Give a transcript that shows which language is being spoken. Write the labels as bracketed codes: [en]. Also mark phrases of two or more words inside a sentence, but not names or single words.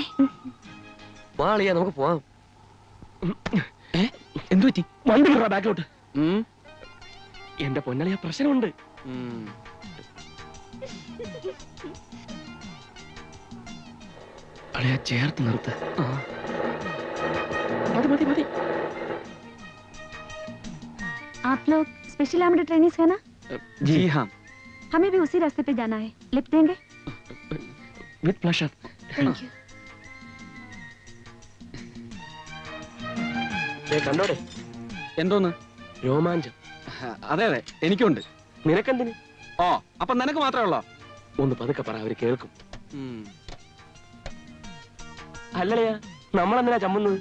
[ml] വാ അളിയ, നമുക്ക് പോവാം. എന്തു പറ്റി? വണ്ടി ബാക്കിലോട്ട്. എന്റെ പൊന്നളിയ പ്രശ്നമുണ്ട്. അളിയ ചേർത്ത് നിർത്ത്. മതി മതി മതി. [hi] आप लोग [en] special armed trainings [hi] है ना? जी हाँ. हमें भी उसी रास्ते पे जाना है. लिफ्ट देंगे? [en] With pleasure. Thank you. [ml] കണ്ടോടെ എന്തോന്ന്? രോമാഞ്ചം. അതെ അതെ എനിക്കുണ്ട്. നിനക്കെന്തിന്? ഓ അപ്പൊ നിനക്ക് മാത്രമേ ഉള്ളോ? ഒന്ന് പതുക്കെ പറ, അവര് കേൾക്കും. അല്ലളയാ, നമ്മളെന്തിനാ ചമ്മുന്നത്?